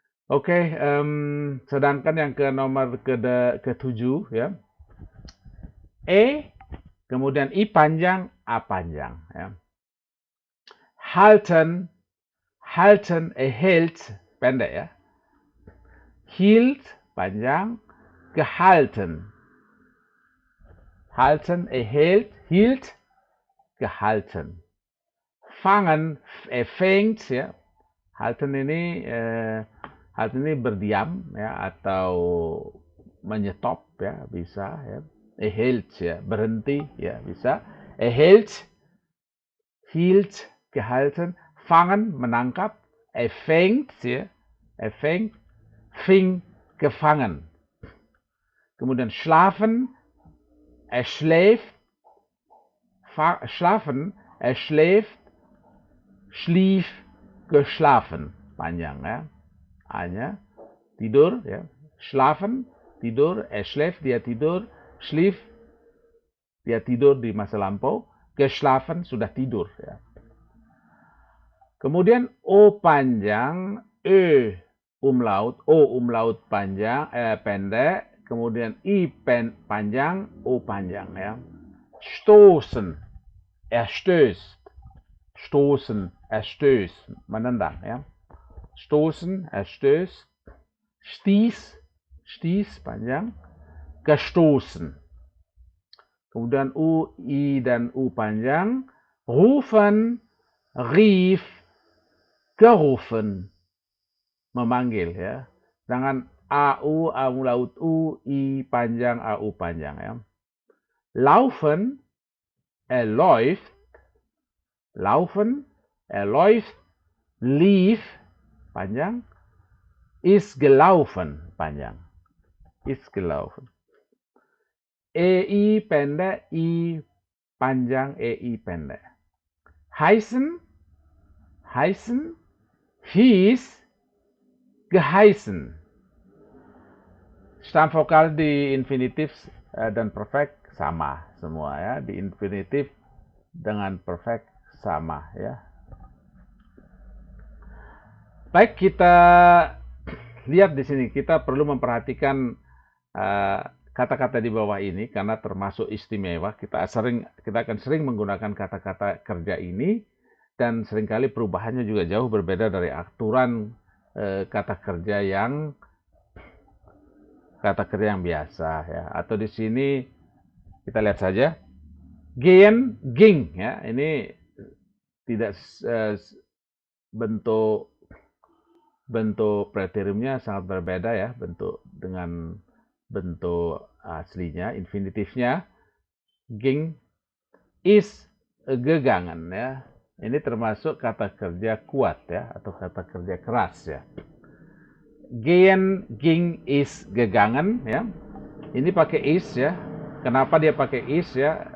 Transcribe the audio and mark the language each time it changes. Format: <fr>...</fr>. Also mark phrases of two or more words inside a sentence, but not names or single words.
<id>Oke, sedangkan yang ke nomor ketujuh ya. E, kemudian I panjang, A panjang ya.</id> <de>Halten, halten, hält</de> <id>pendek ya.</id> <de>Hielt panjang, gehalten. Halten, hielt, gehalten. Fangen, fängt ya.</de> <id>Halten ini berdiam ya atau menyetop ya bisa ya. Hält ya berhenti ya bisa.</id> <de>Hält, hielt, gehalten. Fangen menangkap. Fängt ya. Fängt, fing, gefangen. Kemudian schlafen, schläft, schlafen, schläft, schlief, geschlafen.</de> <id>Panjang ya. A-nya tidur ya. Schlafen, tidur, schläft, dia tidur, schlief, dia tidur di masa lampau, geschlafen, sudah tidur ya. Kemudian O panjang, O umlaut panjang, pendek, kemudian I panjang, O panjang ya.</id> <de>Stoßen, erstößt, stoßen, erstößt,</de> <id>menendang ya.</id> <de>Stoßen, erstößt, stieß panjang, gestoßen.</de> <id>Kemudian U, I, dan U panjang.</id> <de>Rufen, rief, gerufen.</de> <id>Memanggil ya. Sedangkan AU, A laut U, I panjang, AU panjang ya.</id> <de>Laufen, läuft. Laufen, läuft. Lief, panjang. Ist gelaufen, panjang. Ist gelaufen.</de> <id>EI pendek, I panjang, EI pendek.</id> <de>Heißen, hieß, geheißen.</de> <id>Stam vokal di infinitif dan perfect sama semua ya. Di infinitif dengan perfect sama ya. Baik, kita lihat di sini. Kita perlu memperhatikan kata-kata di bawah ini karena termasuk istimewa. Kita akan sering menggunakan kata-kata kerja ini dan seringkali perubahannya juga jauh berbeda dari aturan kata kerja yang biasa ya. Atau di sini kita lihat saja</id> <de>gehen, ging</de> <id>ya. Ini tidak bentuk preteriumnya sangat berbeda ya, bentuk dengan bentuk aslinya, infinitifnya.</id> <de>Ging is gegangen ya.</de> <id>Ini termasuk kata kerja kuat ya atau kata kerja keras ya.</id> <de>Gehen, ging, is gegangen ya.</de> <id>Ini pakai is ya. Kenapa dia pakai is ya?</id>